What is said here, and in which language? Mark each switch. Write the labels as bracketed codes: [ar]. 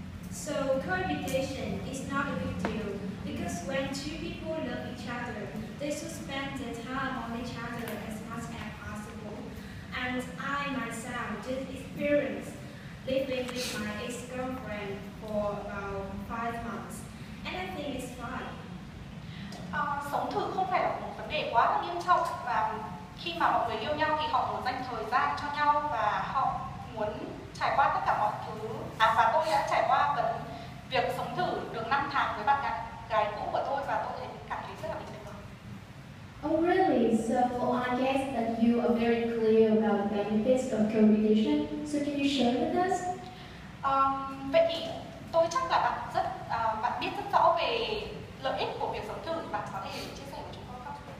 [en] So cohabitation is not a big deal because when two people love each other, they should spend their time on each other as much as possible. And I myself did experience living with my ex-girlfriend for about 5 months, and I think it's fine. [vi] Sống thử không phải là một vấn đề quá là nghiêm trọng, và khi mà mọi người yêu nhau thì họ muốn dành thời gian cho nhau và họ muốn trải qua tất cả mọi thứ. Và tôi đã trải qua việc sống thử được 5 tháng với bạn gái cũ của tôi, và tôi cảm thấy rất là bình thường. [en] Oh really? So I guess that you are very clear about the benefits of cohabitation. So can you share with us? [vi] Vậy thì tôi chắc là bạn biết rất rõ về lợi ích của việc sống thử. Bạn có thể chia sẻ với chúng tôi không?